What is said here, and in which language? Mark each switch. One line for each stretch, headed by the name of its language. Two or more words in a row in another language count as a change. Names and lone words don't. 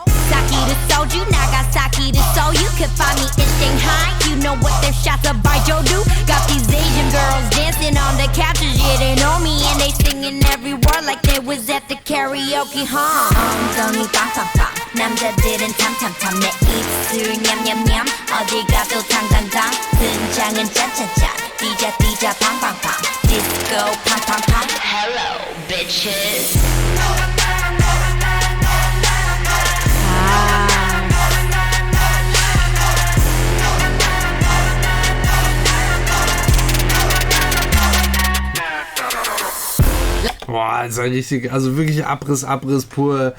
English: Saki to soju, Nagasaki to Seoul. You can find me in Shanghai. You know what their shots of Baijiu do. Got these Asian girls dancing on the couches. Yeah, they know me and they singing every word like they was at the karaoke, huh?
Korean: 엉덩이 빵빵빵 남자들은 탐탐탐 내 입술 냠냠냠 어디 가도 당당당 등장은 짜짜짜 띠자 팡팡팡 디스코 팡팡팡
English: Hello bitches.
German: Boah, ist ja richtig, also wirklich Abriss pur.